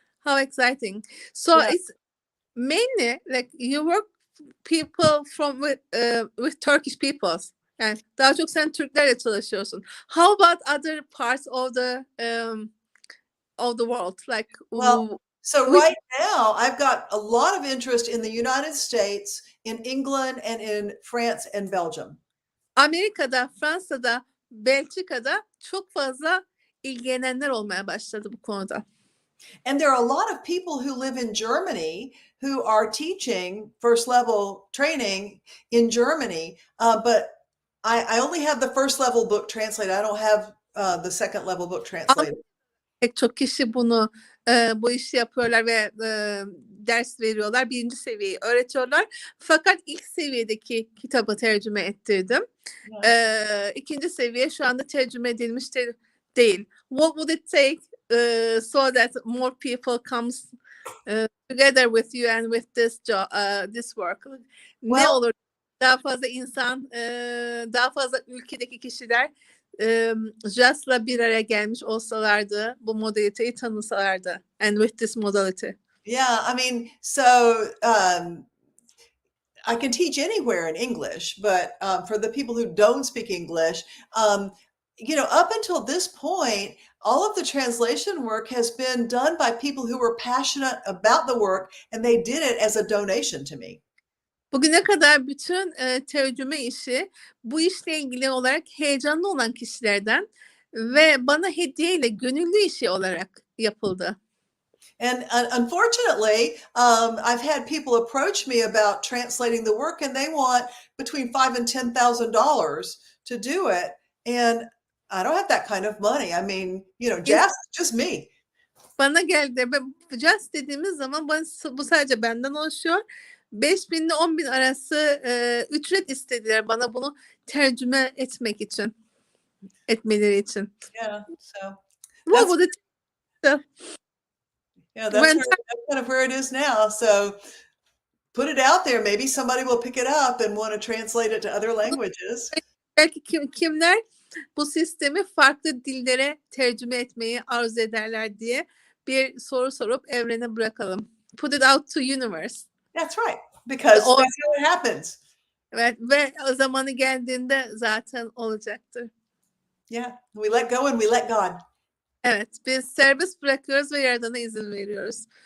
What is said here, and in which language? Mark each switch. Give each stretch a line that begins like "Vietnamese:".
English: How exciting. So Yeah. it's mainly like you work people from with Turkish peoples.
Turkish: Yani daha çok sen Türklerle çalışıyorsun.
English: How about other parts of the world? Like Well, so which right now I've got a lot of interest in the United States, in England, and in France and Belgium.
Turkish: Amerika'da, Fransa'da, Belçika'da çok fazla ilgilenenler olmaya başladı bu konuda.
English: And there are a lot of people who live in Germany who are teaching first level training in Germany, but I only have the first level book translated. I don't have the second level book translated.
Turkish: Pek çok kişi bunu bu işi yapıyorlar ve ders veriyorlar. Birinci seviyeyi öğretiyorlar. Fakat ilk seviyedeki kitabı tercüme ettirdim. İkinci seviye şu anda tercüme edilmiş değil.
English: What would it take so that more people comes together with you and with this work?
Turkish: Ne
English: Well,
Turkish: olur daha fazla insan, daha fazla ülkedeki kişiler JAS'la bir araya gelmiş olsalardı, bu modaliteyi tanısalardı.
English: And with this modality. yeah, I mean, so I can teach anywhere in English, but for the people who don't speak English, up until this point, all of the translation work has been done by people who were passionate about the work, and they did it as a donation to me.
Turkish: Bugüne kadar bütün tercüme işi bu işle ilgili olarak heyecanlı olan kişilerden ve bana hediyeyle gönüllü işi olarak yapıldı.
English: And unfortunately, I've had people approach me about translating the work, and they want between $5,000 and $10,000 to do it, and I don't have that kind of money. I mean, just me.
Turkish: Bana geldi ve just dediğimiz zaman bu sadece benden oluşuyor. 5.000 ile 10.000 arası ücret istediler bana bunu tercüme etmeleri için.
English: Yeah, so What would it that's kind of where it is now. So put it out there. Maybe somebody will pick it up and want to translate it to other languages.
Turkish: Belki kimler bu sistemi farklı dillere tercüme etmeyi arzu ederler diye bir soru sorup evrene bırakalım.
English: Put it out to universe. That's right. Because that's how it happens.
Turkish: Evet, ve o zamanı geldiğinde zaten olacaktır.
English: Yeah, we let go and we let God.
Turkish: Evet, biz serbest bırakıyoruz ve Yaradan'a izin veriyoruz.